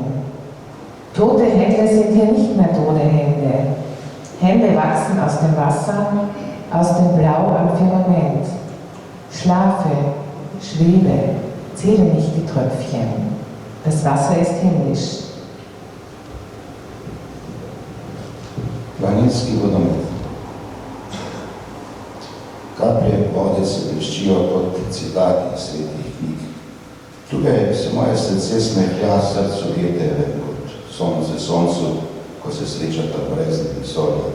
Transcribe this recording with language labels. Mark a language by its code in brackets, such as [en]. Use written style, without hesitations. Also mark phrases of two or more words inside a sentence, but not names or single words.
[de] Tote Hände sind hier nicht mehr tote Hände. Hände wachsen aus dem Wasser, aus dem Blau am Firmament. Schlafe, schwebe, zähle nicht die Tröpfchen. Das Wasser ist himmlisch. [sl] Planinski vodomet. Kaplje vode se bleščijo kot citati iz svetih knjig. Tukaj se moje srce smehlja, srcu vjeteve kot sonce soncu, ko se srečata brez vesolja.